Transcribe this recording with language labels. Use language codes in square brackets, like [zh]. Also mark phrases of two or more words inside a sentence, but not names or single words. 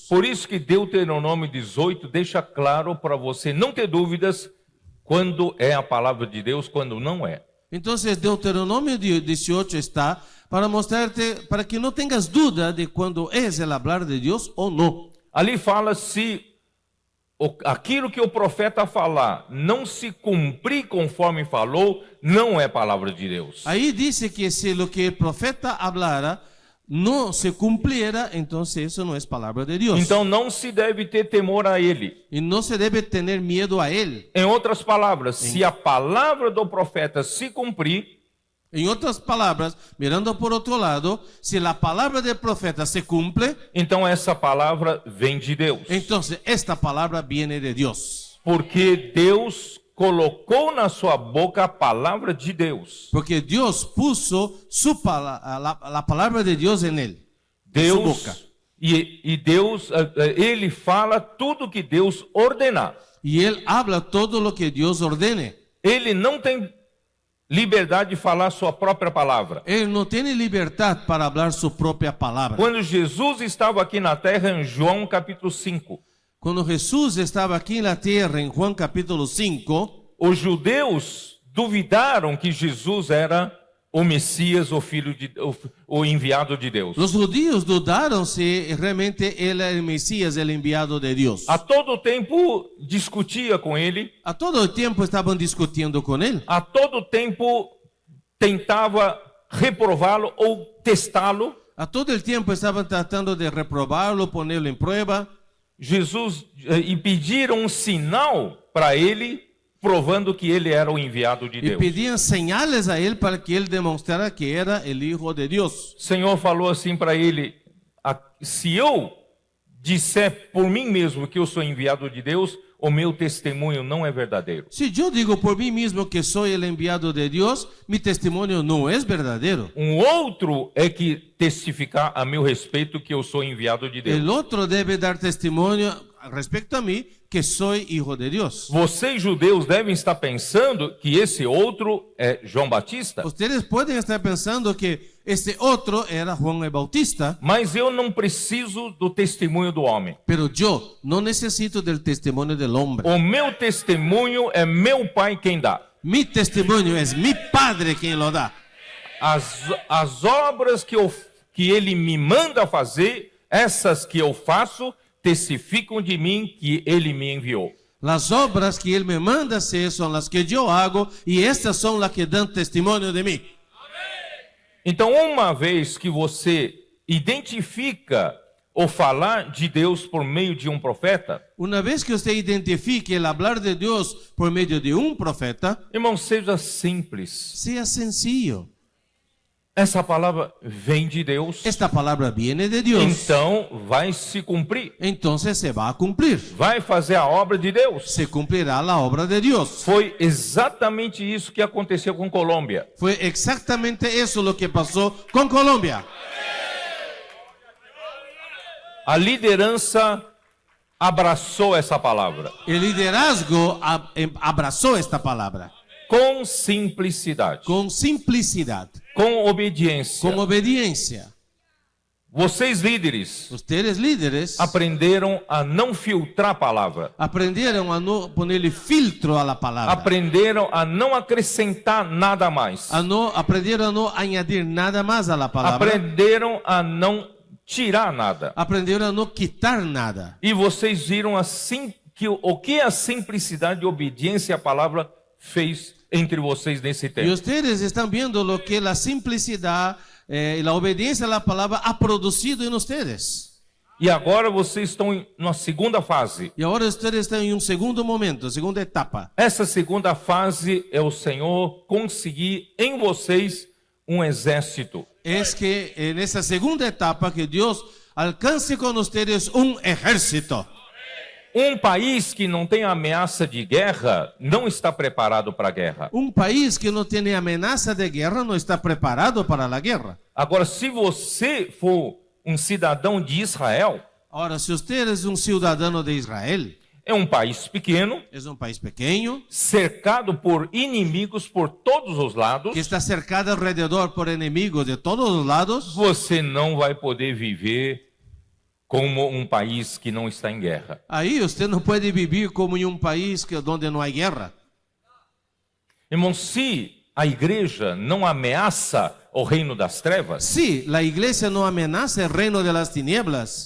[pt] Por isso que Deuteronômio 18 deixa claro para você não ter dúvidas quando é a palavra de Deus, quando não é. [es] Entonces Deuteronomio 18 está para mostrarte, para que no tengas duda de cuando es el hablar de Dios o no. [pt] Ali fala se aquilo que o profeta falar não se cumprir conforme falou, não é palavra de Deus. [es] Ahí dice que si lo que el profeta hablara no se cumpliera, entonces eso no es palabra de Dios. [pt] Então não se deve ter temor a ele. [es] Y no se debe tener miedo a él. [pt] Em outras palavras, se a palavra do profeta se cumprir, [es] En otras palabras, mirando por otro lado, si la palabra del profeta se cumple, [pt] então essa palavra vem de Deus. [es] entonces esta palabra viene de Dios. [pt] Porque Deus colocou na sua boca a palavra de Deus. [es] Porque Dios puso la palabra de Dios en él, en su boca. [pt] Deus e Deus, ele fala tudo que Deus ordenar. [es] Y él habla todo lo que Dios ordene. [pt] Ele não tem liberdade de falar sua própria palavra. [es] Él no tiene libertad para hablar su propia palabra. [pt] Quando Jesus estava aqui na terra, em João capítulo 5, [es] Cuando Jesús estaba aquí en la tierra, en Juan capítulo 5, [pt] os judeus duvidaram que Jesus era o Messias, o enviado de Deus. [es] los judíos dudaron si realmente él era el Mesías, el enviado de Dios. [pt] A todo tempo discutia com ele, [es] A todo el tiempo estaban discutiendo con él. [pt] a todo tempo tentava reprová-lo ou testá-lo. [es] A todo el tiempo estaban tratando de reprobarlo, ponerlo en prueba. [pt] Jesus e pediram um sinal para ele, provando que ele era o enviado de [es] Y [pt] Deus. [es] pedían señales a él para que él demostrara que era el Hijo de Dios. [pt] O Senhor falou assim para ele: se eu disser por mim mesmo que eu sou enviado de Deus, o meu testemunho não é verdadeiro. [es] Si yo digo por mí mismo que soy el enviado de Dios, mi testimonio no es verdadero. [pt] Um outro é que testificar a meu respeito que eu sou enviado de Deus. [es] El otro debe dar testimonio respecto a mí que soy hijo de Dios. [pt] Vocês judeus devem estar pensando que esse outro é João Batista, [es] Ustedes pueden estar pensando que este otro era Juan el Bautista, [pt] mas eu não preciso do testemunho do homem. [es] pero yo no necesito del testimonio del hombre. [pt] O meu testemunho é meu Pai quem dá. [es] Mi testimonio es mi Padre quien lo da. [pt] As obras que ele me manda fazer, essas que eu faço, testificam de mim que ele me enviou. [es] Las obras que Él me manda hacer son las que yo hago y estas son las que dan testimonio de mí. [pt] Então, uma vez que você identifica o falar de Deus por meio de um profeta, [es] Una vez que usted identifique el hablar de Dios por medio de un profeta, [pt] irmão, seja simples. [es] sea sencillo. [pt] Essa palavra vem de Deus, [es] Esta palabra viene de Dios, [pt] então vai se cumprir. [es] entonces se va a cumplir. [pt] Vai fazer a obra de Deus. [es] Se cumplirá la obra de Dios. [pt] Foi exatamente isso que aconteceu com Colômbia. [es] Fue exactamente eso lo que pasó con Colombia. [pt] A liderança abraçou essa palavra [es] El liderazgo abrazó esta palabra [pt] com simplicidade, [es] con simplicidad, [pt] com obediência. [es] con obediencia. [pt] Vocês líderes [es] Ustedes líderes [pt] aprenderam a não filtrar a palavra, [es] aprendieron a no ponerle filtro a la palabra. [pt] aprenderam a não acrescentar nada mais, [es] Aprendieron a no añadir nada más a la palabra. [pt] aprenderam a não tirar nada. [es] Aprendieron a no quitar nada. [pt] E vocês viram assim o que a simplicidade e obediência à palavra fez entre vocês nesse [es] Y [pt] tempo. [es] ustedes están viendo lo que la simplicidad y la obediencia a la palabra ha producido en ustedes. [pt] E agora vocês estão na segunda fase. [es] Y ahora ustedes están en un segundo momento, segunda etapa. [pt] Essa segunda fase é o Senhor conseguir em vocês um exército. [es] Es que en esa segunda etapa que Dios alcance con ustedes un ejército. [pt] Um país que não tem ameaça de guerra não está preparado para a guerra. [es] Un país que no tiene amenaza de guerra no está preparado para la guerra. [pt] Agora, se você for um cidadão de Israel, [es] Ahora, si usted es un ciudadano de Israel, [pt] é um país pequeno, [es] es un país pequeño, [pt] cercado por inimigos por todos os lados, [es] que está cercado alrededor por enemigos de todos los lados, [pt] você não vai poder viver como um país que não está em guerra. [es] ahí usted no puede vivir como en un país donde no hay guerra. [pt] Irmão, se a igreja não ameaça o reino das trevas, [es] Si la iglesia no amenaza el reino de las tinieblas,